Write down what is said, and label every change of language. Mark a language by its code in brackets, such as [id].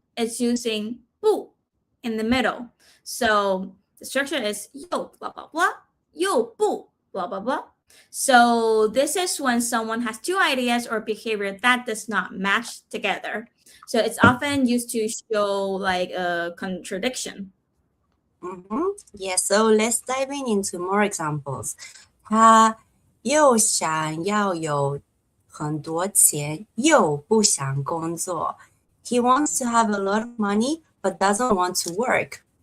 [en] It's using 不 in the middle. So the structure is 又 blah blah blah, 又不 blah blah blah. So this is when someone has two ideas or behavior that does not match together. So it's often used to show like a contradiction. Yeah, so let's dive into more examples. [zh] 他又想要有很多钱，又不想工作. [en] He wants to have a lot of money, but doesn't want to work.